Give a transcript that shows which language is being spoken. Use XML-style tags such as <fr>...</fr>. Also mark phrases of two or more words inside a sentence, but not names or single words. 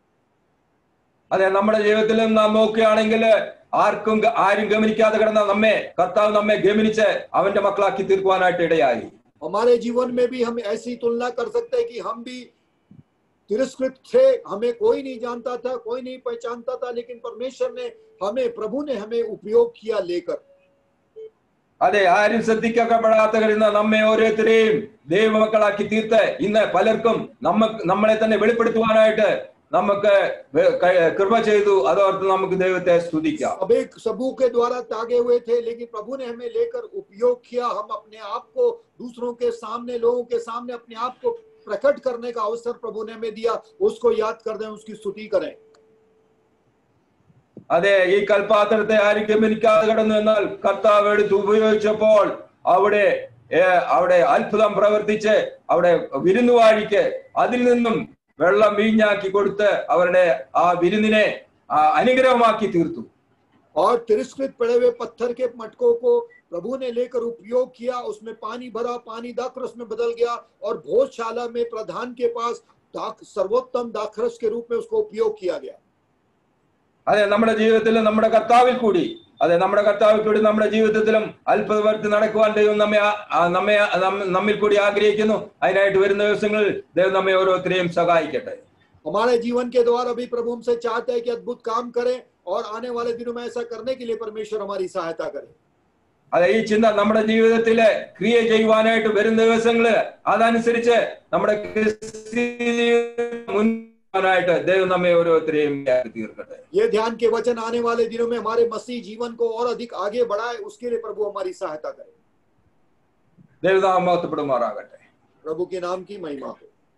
<ml>അതെ, നമ്മുടെ ജീവിതത്തിലും നാം നോക്കുകയാണെങ്കിൽ ആരും ഗമനിക്കാതെ കിടന്ന കർത്താവ് നമ്മെ ഗമനിച്ച് അവന്റെ മക്കളാക്കി തീർക്കുവാനായിട്ട് ഇടയായി.</ml> <hi>हमारे जीवन में भी हम ऐसी तुलना कर सकते हैं कि हम भी तिरस्कृत थे, हमें कोई नहीं जानता था, कोई नहीं पहचानता था, लेकिन परमेश्वर ने प्रभु ने हमें उपयोग किया लेकर।</hi> <ml>അതെ, ആരും ശ്രദ്ധിക്കപ്പെടാത്ത കഴിയുന്ന നമ്മെ ഓരോരുത്തരെയും ദൈവമക്കളാക്കി തീർത്ത് ഇന്ന് പലർക്കും നമ്മളെ തന്നെ വെളിപ്പെടുത്തുവാനായിട്ട് നമുക്ക് കൃപ ചെയ്തു. അതോർത്ത് നമുക്ക് ദൈവത്തെ സ്തുതിക്കാം.</ml> <hi>सबू के द्वारा तागे हुए थे, लेकिन प्रभु ने हमें लेकर उपयोग किया। हम अपने आप को दूसरों के सामने, लोगों के सामने अपने आप को प्रकट करने का अवसर प्रभु ने हमें दिया। उसको याद कर दें, उसकी स्तुति करें।</hi> <ml>അതെ, ഈ കൽപാത്രത്തെ ആരും ഗമനിക്കാതെ കിടന്നു. എന്നാൽ കർത്താവ് എടുത്ത് ഉപയോഗിച്ചപ്പോൾ അവിടെ അത്ഭുതം പ്രവർത്തിച്ച് അവിടെ വിരുന്നുവാഴിക്ക് അതിൽ നിന്നും വെള്ളം വീഞ്ഞാക്കി കൊടുത്ത് അവരുടെ ആ വിരുന്നിനെ അനുഗ്രഹമാക്കി തീർത്തു.</ml> <hi>और तिरस्कृत पड़े हुए पत्थर के मटकों को प्रभु ने लेकर उपयोग किया। उसमें पानी भरा, पानी दाखरस में बदल गया और भोजशाला में प्रधान के पास सर्वोत्तम दाखरस के रूप में उसको उपयोग किया गया।</hi> <ml>അതെ, നമ്മുടെ ജീവിതത്തിൽ നമ്മുടെ കർത്താവിൽ കൂടി അതെ, നമ്മുടെ കർത്താവ് കൂടി നമ്മുടെ ജീവിതത്തിലും അത്ഭുതവർത്തി നടക്കുവാൻ ദൈവം നമ്മിൽ കൂടി ആഗ്രഹിക്കുന്നു. അതിനായിട്ട് വരുന്ന ദിവസങ്ങളിൽ ദൈവം നമ്മെ ഓരോരുത്തരെയും സഹായിക്കട്ടെ.</ml> <hi>हमारे जीवन के द्वारा भी प्रभु हमसे चाहते हैं कि अद्भुत काम करें और आने वाले दिनों में ऐसा करने के लिए परमेश्वर हमारी सहायता करे.</hi> <ml>അതെ, ഈ ചിന്ത നമ്മുടെ ജീവിതത്തില് ക്രിയ ചെയ്യുവാനായിട്ട് വരുന്ന ദിവസങ്ങള് അതനുസരിച്ച് നമ്മുടെ മുൻപാനായിട്ട് ദൈവം നമ്മെ ഓരോരുത്തരെയും തീർക്കട്ടെ.</ml> <hi>ये ध्यान के वचन आने वाले दिनों में हमारे मसीह जीवन को और अधिक आगे बढ़ाए, उसके लिए प्रभु हमारी सहायता करे.</hi> <ml>ദൈവനാമം മഹത്വപ്പെടുമാറാകട്ടെ.</ml> <hi>प्रभु के नाम की महिमा हो.</hi>